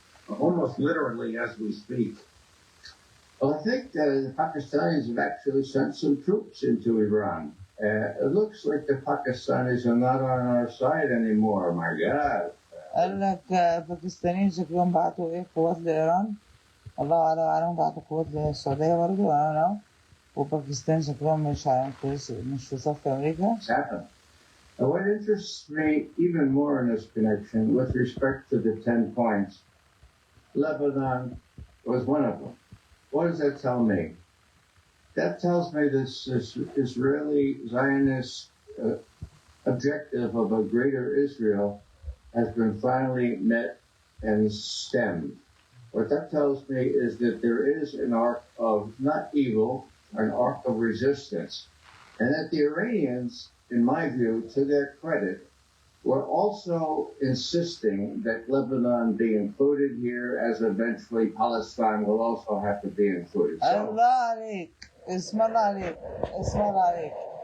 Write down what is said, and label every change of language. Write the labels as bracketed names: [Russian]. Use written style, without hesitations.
[English] Almost literally as we speak. Well, I think the Pakistanis have actually sent some troops into Iran. It looks like the Pakistanis are not on our side anymore. My God. [Arabic] قال لك باكستانيين شكلهم بعتوا قوات لإيران الله أعلم بعتوا قوات للسعودية برضه [English] I don't know [Arabic] وباكستان شكلهم مش في صف أمريكا. [English] It's happened. And what interests me even more in this connection, with respect to the 10 points, Lebanon was one of them. What does that tell me? That tells me this Israeli Zionist objective of a greater Israel has been finally met and stemmed. What that tells me is that there is an arc of not evil, an arc of resistance, and that the Iranians, in my view, to their credit, were also insisting that Lebanon be included here, as eventually Palestine will also have to be included. So, [Arabic] الله عليك، اسم الله عليك، اسم الله عليك.